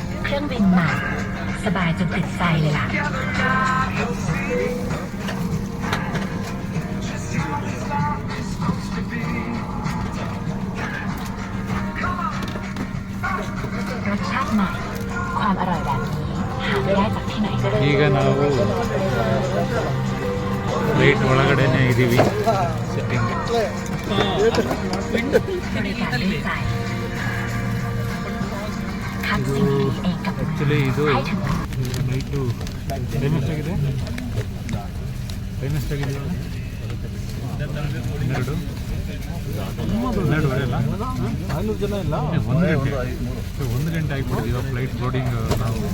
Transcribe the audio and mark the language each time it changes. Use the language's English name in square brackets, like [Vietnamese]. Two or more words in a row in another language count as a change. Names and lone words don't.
[Thai] เครื่องบินใหม่สบายจนติดใจเลยล่ะรสชาติใหม่ความอร่อยแบบนี้หาไม่ได้จากที่ไหน [Kannada] ಈಗ ನಾವು ಫ್ಲೈಟ್ ಒಳಗಡೆನೇ ಇದ್ದೀವಿ [English] sitting actually [Kannada] ಇದು [English] night time [Kannada] ಎಷ್ಟಾಗಿದೆ ಹನ್ನೆರಡುವರೆ ಅಲ್ಲ 500 ಜನ ಇಲ್ಲ 1 ಗಂಟೆ ಆಗಿಬಿಟ್ಟು ಇವಾಗ [English] flight boarding [Kannada] ನಾವು